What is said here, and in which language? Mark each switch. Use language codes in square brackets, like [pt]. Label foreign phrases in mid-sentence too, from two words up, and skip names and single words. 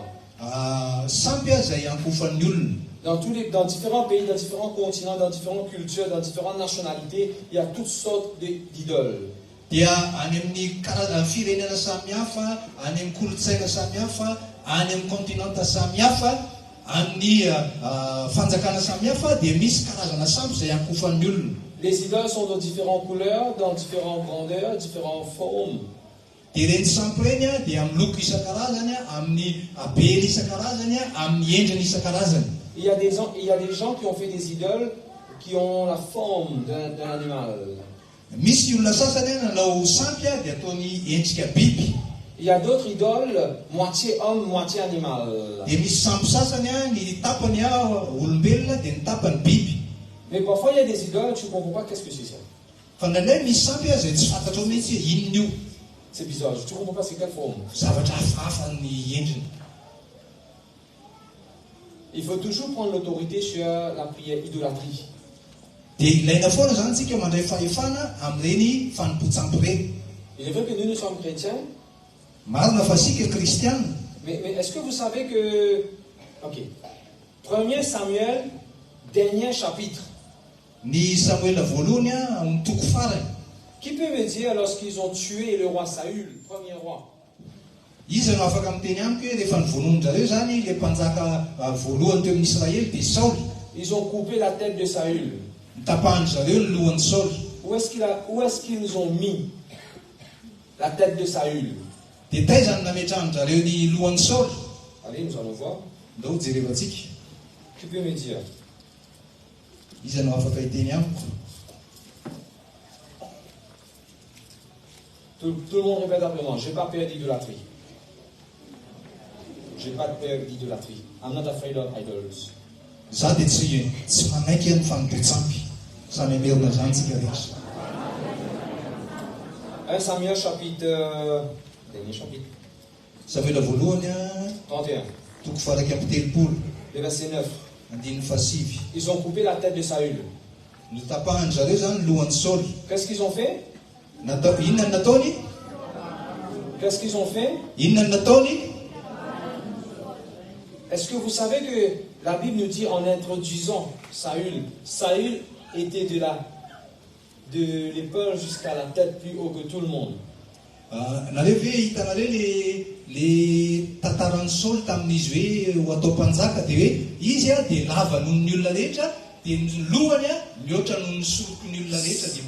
[mg] Sampy zay ankofan'ny olona. [fr] Dans différents pays, dans différents continents, dans différentes cultures, dans différentes nationalités, il y a toutes sortes d'idoles. [mg] Dia any amin'ny firenena samihafa, any amin'ny kolotsaina samihafa, any amin'ny kontinanta samihafa, amin'ny fanjakana samihafa dia misy karazana sampy zay ankofan'ny olona. [fr] Les idoles sont de différentes couleurs, dans différentes grandeurs, différentes formes. [mg] Dia ireny sampy ireny dia amin'ny loko isan-karazany, amin'ny habeny isan-karazany, amin'ny endriny isan-karazany. [fr] Il y a des gens qui ont fait des idoles qui ont la forme d'un animal. [mg] Misy olona sasany nanao sampy dia ataony endrika biby. [fr] Il y a d'autres idoles, moitié homme, moitié animal. [mg] Dia misy sampy sasany ny tapany olombelona dia ny tapany biby. [fr] Mais parfois il y a des idoles, tu ne comprends pas qu'est-ce que c'est ça. [mg] Fa ndraindray misy sampy zay tsy fantatrao mihitsy inona io. [fr] C'est bizarre, tu ne comprends pas c'est quelle forme. [mg] Zavatra hafahafa ny endriny. [fr] Il faut toujours prendre l'autorité sur la prière idolâtrie. [mg] Dia ilaina foana zany tsika mandray fahefana amin'ireny fanompontsampy ireny. [fr] Il est vrai que nous sommes chrétiens. [mg] Marina fa sika kristiana. [fr] Mais est-ce que vous savez que... Ok. 1 Samuel, dernier chapitre. [mg] Ny Samuel voalohany amin'ny toko farany. [fr] Qui peut me dire lorsqu'ils ont tué le roi Saül, premier roi? [mg] Izy no afaka miteny amiko hoe rehefa nivonoiny zareo zany le mpanjaka voalohany teo amin'ny Israely dia Saoly. [fr] Ils ont coupé la tête de Saül. [mg] Nitapahany zareo ny lohan'ny Saoly. [fr] Où est-ce qu'ils ont mis la tête de Saül? [mg] Dia taizany nametrahany zareo ny lohan'ny Saoly. [fr] Allez, nous allons voir. [mg] Ndao jerevantsika. [fr] Qui peut me dire? [mg] Izy no afaka hiteny amiko. [fr] Tout le monde répète après moi. Je n'ai pas peur d'idolâtrie. Je n'ai pas peur d'idolâtrie. [en] I'm not afraid of idols. [mg] Za dia tsy manaiky ny fagnodetsampy. Samy amerina zany tsika rehetra. [fr] 1 Samuel chapitre... Dernier chapitre. [mg] Samuela voalohany 31. toko faraky amby telopolo. [fr] Le verset 9. [mg] Andininy fasivy. [fr] Ils ont coupé la tête de Saül. [mg] Nitapahany zareo zany lohan'ny Saoly. [fr] Qu'est-ce qu'ils ont fait? [mg] Inona ny nataony? [fr] Qu'est-ce qu'ils ont fait? [mg] Inona ny nataony? [fr] Est-ce que vous savez que la Bible nous dit en introduisant Saül, Saül était de l'épaule jusqu'à la tête plus haut que tout le monde. [mg] Nareo ve hitanareo le tantaran'ny Saoly tamin'izy hoe ho atao mpanjaka dia hoe izy dia lava noho ny olona rehetra dia ny lohany mihoatra noho ny soroky ny olona rehetra dia